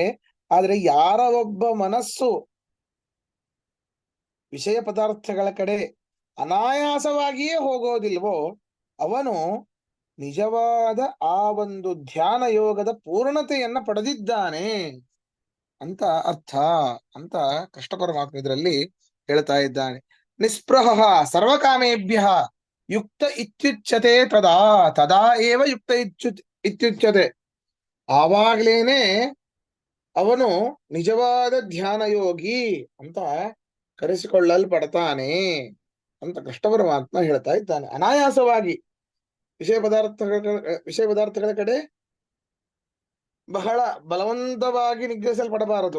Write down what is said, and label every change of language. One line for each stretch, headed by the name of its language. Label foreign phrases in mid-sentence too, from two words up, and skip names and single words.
Kannada: ಆದ್ರೆ ಯಾರ ಒಬ್ಬ ಮನಸ್ಸು ವಿಷಯ ಪದಾರ್ಥಗಳ ಕಡೆ ಅನಾಯಾಸವಾಗಿಯೇ ಹೋಗೋದಿಲ್ವೋ ಅವನು ನಿಜವಾದ ಆ ಒಂದು ಧ್ಯಾನ ಯೋಗದ ಪೂರ್ಣತೆಯನ್ನ ಪಡೆದಿದ್ದಾನೆ ಅಂತ ಅರ್ಥ ಅಂತ ಕೃಷ್ಣ ಪರಮಾತ್ಮ ಇದರಲ್ಲಿ ಹೇಳ್ತಾ ಇದ್ದಾನೆ.
Sanskrit: ನಿಸ್ಪೃಹ ಸರ್ವಕಾಮೇಭ್ಯ ಯುಕ್ತ ಇತ್ಯುಚ್ಯತೆ ತದಾ ತದಾ ಏವ ಯುಕ್ತ ಇತ್ಯುಚ್ಯತೆ.
Kannada: ಆವಾಗ್ಲೇನೆ ಅವನು ನಿಜವಾದ ಧ್ಯಾನ ಯೋಗಿ ಅಂತ ಕರೆಸಿಕೊಳ್ಳಲ್ಪಡ್ತಾನೆ ಅಂತ ಕೃಷ್ಣ ಪರಮಾತ್ಮ ಹೇಳ್ತಾ ಇದ್ದಾನೆ. ಅನಾಯಾಸವಾಗಿ ವಿಷಯ ಪದಾರ್ಥಗಳ ಕಡೆ ಬಹಳ ಬಲವಂತವಾಗಿ ನಿಗ್ರಹಿಸಲ್ಪಡಬಾರದು.